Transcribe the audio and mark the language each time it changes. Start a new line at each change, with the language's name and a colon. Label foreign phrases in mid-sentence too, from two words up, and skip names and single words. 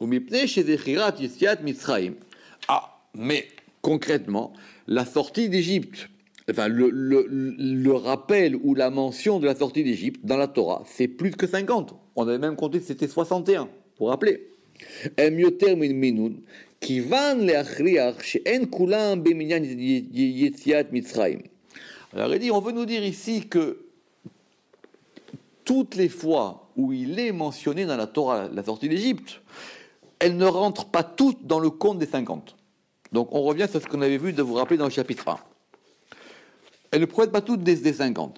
French: Ah, mais concrètement, la sortie d'Égypte, enfin le rappel ou la mention de la sortie d'Égypte dans la Torah, c'est plus que 50. On avait même compté que c'était 61, pour rappeler.
Hebrew: כיוון להכריח שאין כולם במניין יציאת מצרים.
French: Alors il dit, on veut nous dire ici que toutes les fois où il est mentionné dans la Torah la sortie d'Égypte, elles ne rentrent pas toutes dans le compte des 50. Donc on revient sur ce qu'on avait vu de vous rappeler dans le chapitre 1. Elles ne proviennent pas toutes des 50.